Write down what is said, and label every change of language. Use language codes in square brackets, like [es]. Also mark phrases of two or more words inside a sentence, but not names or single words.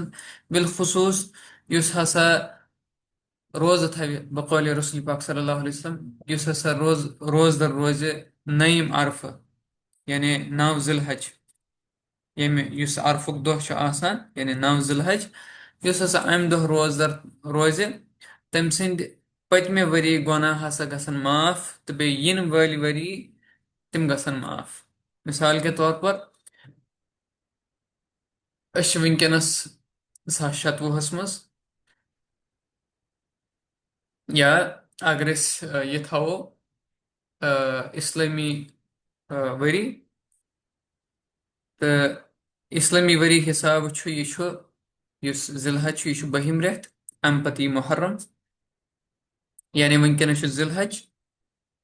[ks] بالخصوٗص یُس ہسا روزٕ تھاوِ بقولِ رسول پاک [ar] صلی اللہ علیہ وسلم، [ks] یُس ہسا روزدر روزِ نعیٖم عرفہٕ یعنی 9 ذی الحج، یُس عرفُک دۄہ چھُ آسان یعنی 9 ذی الحج، یُس ہسا امہِ دۄہ روزدر روزِ تٔمۍ سٕنٛدِ پٔتمہِ ؤری گۄناہ ہسا گژھن معاف تہٕ بیٚیہِ یِنہٕ وٲلۍ ؤری تِم گژھن معاف. [ur] مِثال کے طور پر [ks] أسۍ چھِ وٕنکٮ۪نس 2026 منٛز، یا اگر أسۍ یہِ تھاوو اِسلٲمی ؤری تہٕ اِسلٲمی ؤری حِسابہٕ چھُ یہِ چھُ یُس ذی الحج چھُ یہِ چھُ 12ہِم رٮ۪تھ، امہِ پتہٕ یی محرم یعنی وٕنکٮ۪نس چھُ ذی الحج.